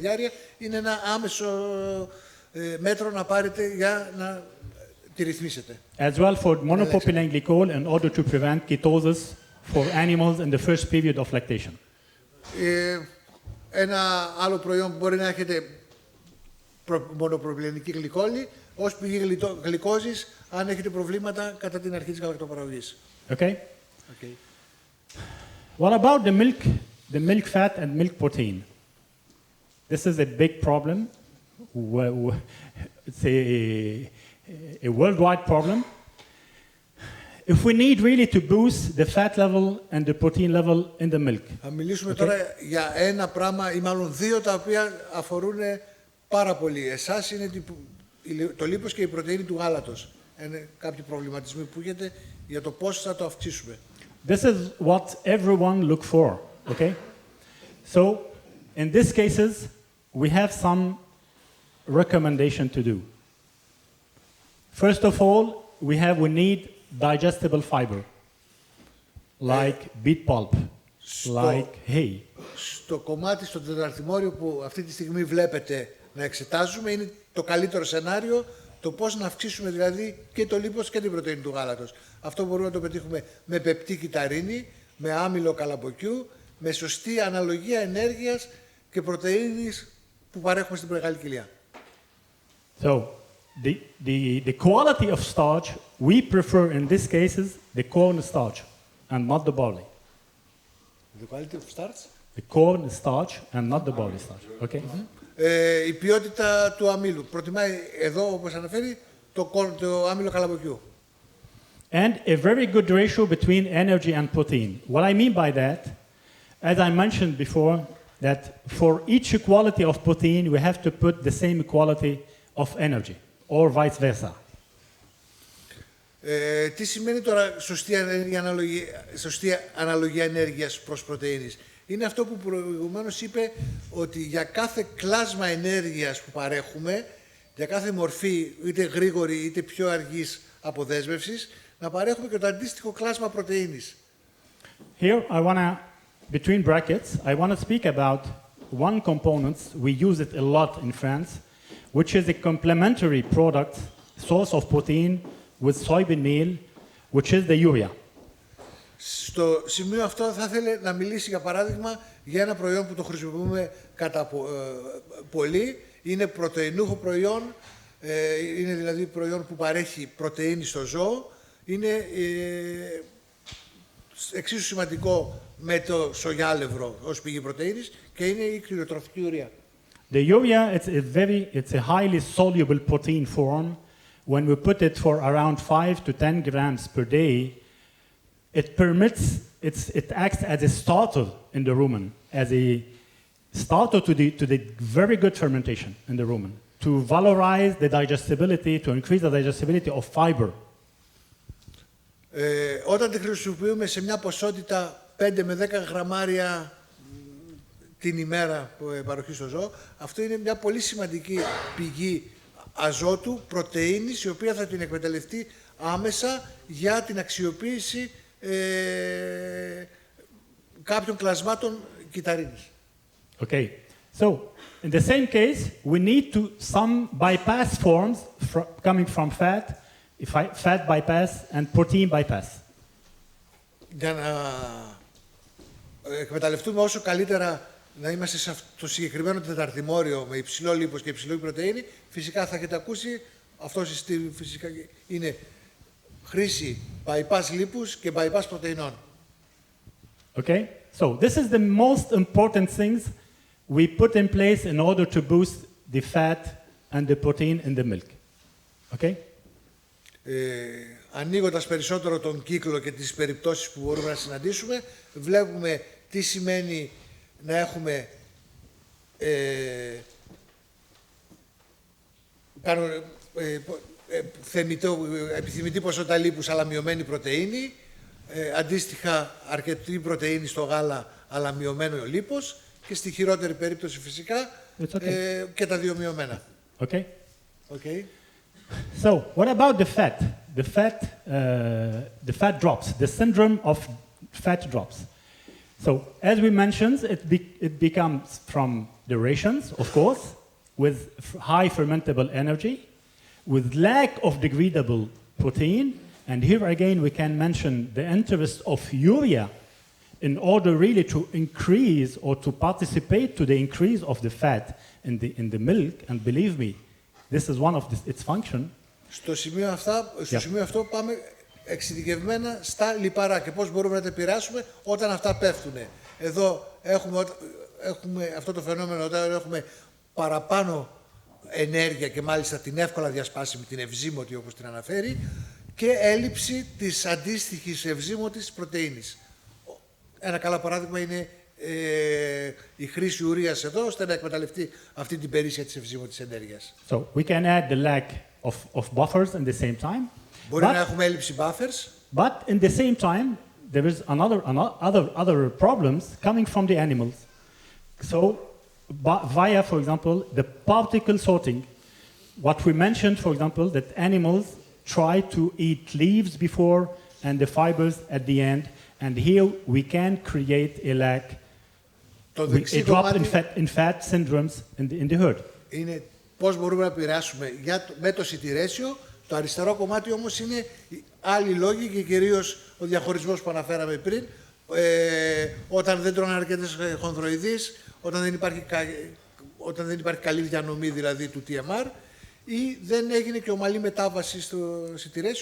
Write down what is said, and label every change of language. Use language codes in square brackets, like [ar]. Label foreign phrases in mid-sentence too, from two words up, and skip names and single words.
[el] Αν παρατηρήσετε διάρρεια, είναι ένα άμεσο μέτρο να πάρετε για να τη ρυθμίσετε. [en] As well for monopropylene glycol in order to prevent ketosis for animals in the first period of lactation. [el] Ένα άλλο προϊόν που μπορεί να έχετε μονοπροπυλενική γλυκόλη ως πηγή γλυκόζης αν έχετε προβλήματα κατά την αρχή της γαλακτοπαραγωγής. [en] Okay? Okay. What about the milk fat and milk protein? This is a big problem. It's a worldwide problem. If we need really to boost the fat level and the protein level in the milk. [el] Θα μιλήσουμε τώρα για ένα πράγμα ή μάλλον δύο τα οποία αφορούν πάρα πολύ. Εσάς είναι το λίπος και η πρωτεΐνη του γάλατος. Είναι κάποιοι προβληματισμοί που έχετε για το πώς θα το αυξήσουμε. [en] This is what everyone look for, okay? So, in these cases, we have some recommendation to do. First of all, we need digestible fiber, like beet pulp, like hay. [el] Στο κομμάτι, στο τεταρτημόριο που αυτή τη στιγμή βλέπετε να εξετάζουμε, είναι το καλύτερο σενάριο, το πώς να αυξήσουμε δηλαδή και το λίπος και την πρωτεΐνη του γάλατος. Αυτό μπορούμε να το πετύχουμε με πεπτή κυταρίνη, με άμυλο καλαμποκιού, με σωστή αναλογία ενέργειας και πρωτεΐνης που παρέχουμε στην μεγάλη κοιλιά. [en] So, the quality of starch, we prefer in these cases the corn starch and not the barley. The quality of starch? The corn starch and not the barley starch, okay? [el] Η ποιότητα του αμύλου. Προτιμάει εδώ, όπως αναφέρει, το άμυλο καλαμποκιού. [en] And a very good ratio between energy and protein. What I mean by that, as I mentioned before, that for each equality of protein, we have to put the same equality of energy, or vice versa. [el] Τι σημαίνει τώρα σωστή αναλογία ενέργειας προς πρωτεΐνης? Είναι αυτό που προηγουμένως είπε, ότι για κάθε κλάσμα ενέργειας που παρέχουμε, για κάθε μορφή, είτε γρήγορη είτε πιο αργής αποδέσμευσης, να παρέχουμε και το αντίστοιχο κλάσμα πρωτεΐνης. [en] Here, between brackets, I want to speak about one component, we use it a lot in France, which is a complementary product, source of protein with soybean meal, which is the urea. [el] Στο σημείο αυτό θα ήθελα να μιλήσει για παράδειγμα για ένα προϊόν που το χρησιμοποιούμε κατά πολύ. Είναι πρωτεϊνούχο προϊόν, είναι δηλαδή προϊόν που παρέχει πρωτεΐνη στο ζώο. Είναι εξίσου σημαντικό με το σογιάλευρο ως πηγή πρωτεΐνης και είναι η κτηνοτροφική ουρία. [en] The urea, it's a highly soluble protein form. When we put it for around 5 to 10 grams per day, it acts as a starter in the rumen, as a starter to the very good fermentation in the rumen, to valorize the digestibility, to increase the digestibility of fiber. [el] Όταν τη χρησιμοποιούμε σε μια ποσότητα 5 με 10 γραμμάρια την ημέρα παροχή στο ζώο, αυτό είναι μια πολύ σημαντική πηγή αζότου, πρωτεΐνης, η οποία θα την εκμεταλλευτεί άμεσα για την αξιοποίηση κάποιων κλασμάτων κυταρίνης. [en] Okay, so in the same case, we need some bypass forms coming from fat bypass and protein bypass. [el] Για να εκμεταλλευτούμε όσο καλύτερα, να είμαστε σε το συγκεκριμένο τεταρτημόριο με υψηλό λίπος και υψηλή πρωτεΐνη, φυσικά θα έχετε ακούσει, αυτό φυσικά είναι χρήση bypass λίπους και bypass πρωτεϊνών. [en] Okay, so this is the most important things we put in place in order to boost the fat and the protein in the milk. Okay? [el] Ανοίγοντας περισσότερο τον κύκλο και τις περιπτώσεις που μπορούμε να συναντήσουμε, βλέπουμε τι σημαίνει να έχουμε επιθυμητή ποσότητα λίπους αλλά μειωμένη πρωτεΐνη, αντίστοιχα αρκετή πρωτεΐνη στο γάλα αλλά μειωμένο λίπος και στη χειρότερη περίπτωση φυσικά και τα δύο μειωμένα. [en] Okay. Okay. So, what about the fat? The fat drops, the syndrome of fat drops. So, as we mentioned, it becomes from the rations, of course, with high fermentable energy, with lack of degradable protein, and here again we can mention the interest of urea in order really to increase or to participate to the increase of the fat in the milk, and believe me, this is one of its function. [el] Στο σημείο αυτό πάμε εξειδικευμένα στα λιπαρά και πώς μπορούμε να τα επηρεάσουμε όταν αυτά πέφτουν. Εδώ έχουμε αυτό το φαινόμενο όταν έχουμε παραπάνω ενέργεια και μάλιστα την εύκολα διασπάσιμη, την ευζύμωτη όπως την αναφέρει, και έλλειψη της αντίστοιχης ευζύμωτης πρωτεΐνης. Ένα καλό παράδειγμα είναι η χρήση ουρείας εδώ, ώστε να εκμεταλλευτεί αυτή την περίσσια της ευζύμωτης ενέργειας. [en] So we can add the lack of buffers in the same time. [el] Μπορεί να έχουμε έλλειψη buffers. [en] But in the same time, there is other problems coming from the animals. So via, for example, the particle sorting, what we mentioned, for example, that animals try to eat leaves before and the fibers at the end, and here we can create a lack, a drop in fat syndromes in the herd. [el] Είναι πώς μπορούμε να επηρεάσουμε με το σιτηρέσιο. Το αριστερό κομμάτι όμως είναι άλλοι λόγοι και κυρίως ο διαχωρισμός που αναφέραμε πριν, όταν δεν τρώνε αρκετές χονδροειδείς, όταν δεν υπάρχει καλή διανομή δηλαδή του TMR ή δεν έγινε και ομαλή μετάβαση στο σιτηρέσιο.